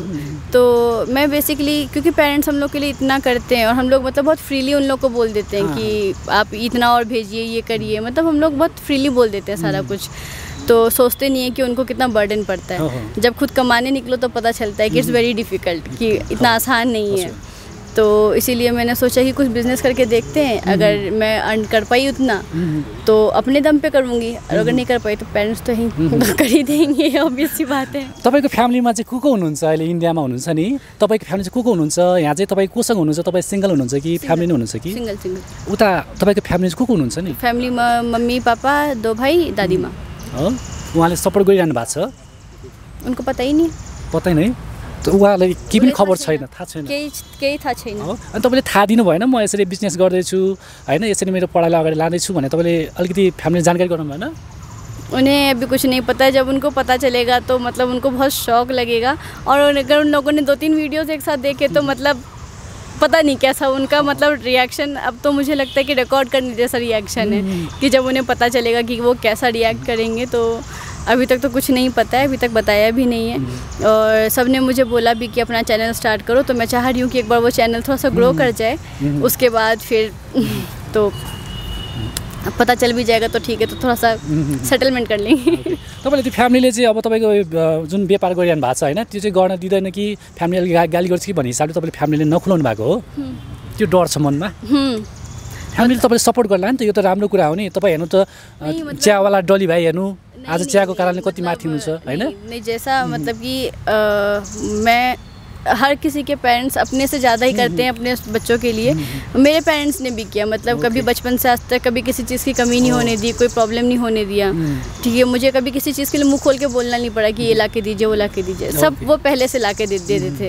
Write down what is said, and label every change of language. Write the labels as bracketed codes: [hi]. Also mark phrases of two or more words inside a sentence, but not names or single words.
[hi] तो मैं बेसिकली, क्योंकि पेरेंट्स हम लोग के लिए इतना करते हैं और हम लोग मतलब बहुत फ्रीली उन लोग को बोल देते हैं कि आप इतना और भेजिए, ये करिए, मतलब हम लोग बहुत फ्रीली बोल देते हैं सारा कुछ, तो सोचते नहीं है कि उनको कितना बर्डन पड़ता है। जब खुद कमाने निकलो तो पता चलता है कि [en] it's very difficult, [hi] कि इतना आसान नहीं है। तो इसीलिए मैंने सोचा कि कुछ बिज़नेस करके देखते हैं, अगर मैं अर्न कर पाई उतना तो अपने दम पे करूँगी, और अगर नहीं कर पाई तो पेरेंट्स तो ही कर ही देंगे, ऑब्वियस सी बात है। [ne] तपाईँको फ्यामिलीमा चाहिँ को हुनुहुन्छ? अहिले इन्डियामा हुनुहुन्छ नि, तपाईँको फ्यामिली चाहिँ को हुनुहुन्छ? यहाँ चाहिँ तपाईँ कोसँग हुनुहुन्छ? तपाईँ सिङ्गल हुनुहुन्छ कि फ्यामिली नै हुनुहुन्छ कि? सिङ्गल। उता तपाईँको फ्यामिली चाहिँ को हुनुहुन्छ नि? फ्यामिलीमा मम्मी पापा, 2 भाइ, दादीमा। हो, उहाँले सपोर्ट गरिरहनु भएको छ? [hi] उनको पता ही नहीं। [ne] पता नै? त उहाँलाई केही पनि खबर छैन, थाहा छैन? केही थाहा छैन। अनि तपाईँले थाहा दिनु भएन म यसरी बिजनेस गर्दैछु होइन, यसरी मेरो पढाइलाई अगाडि लाँदैछु भने तपाईँले अलिकति फ्यामिली जानकारी गराउनु भएन? [hi] उन्हें अभी कुछ नहीं पता है, जब उनको पता चलेगा तो मतलब उनको बहुत शौक लगेगा, और अगर उन लोगों ने 2-3 वीडियोज़ एक साथ देखे तो मतलब पता नहीं कैसा उनका मतलब रिएक्शन, अब तो मुझे लगता है कि रिकॉर्ड करने जैसा रिएक्शन है, कि जब उन्हें पता चलेगा कि वो कैसा रिएक्ट करेंगे। तो अभी तक तो कुछ नहीं पता है, अभी तक बताया भी नहीं है, और सब ने मुझे बोला भी कि अपना चैनल स्टार्ट करो, तो मैं चाह रही हूँ कि एक बार वो चैनल थोड़ा सा ग्रो कर जाए, उसके बाद फिर तो पता चल भी जाएगा तो ठीक है, तो थोड़ा सा सेटलमेंट कर लेंगे। [ne] तपाईँले त्यो फ्यामिलीले चाहिँ अब तपाईँको जुन व्यापार गरिरहनु भएको छ होइन, त्यो चाहिँ गर्न दिँदैन कि फ्यामिलीले गाली गर्छ कि भन्ने हिसाबले तपाईँले फ्यामिलीले नखुलाउनु भएको हो? त्यो डर छ मनमा। फ्यामिलीले तपाईँले सपोर्ट गर्ला नि त, यो त राम्रो कुरा हो नि। तपाईँ हेर्नु त चियावाला डली भाइ हेर्नु, आज चियाको कारणले कति माथि हुनुहुन्छ हैन? [hi] नहीं जैसा मतलब कि मैं हर किसी के पेरेंट्स अपने से ज़्यादा ही करते हैं अपने बच्चों के लिए। मेरे पेरेंट्स ने भी किया, मतलब कभी बचपन से आज तक कभी किसी चीज़ की कमी नहीं होने दी, कोई प्रॉब्लम नहीं होने दिया। ठीक है, मुझे कभी किसी चीज़ के लिए मुंह खोल के बोलना नहीं पड़ा कि ये ला के दीजिए, वो ला के दीजिए, सब वो पहले से ला के दे देते थे।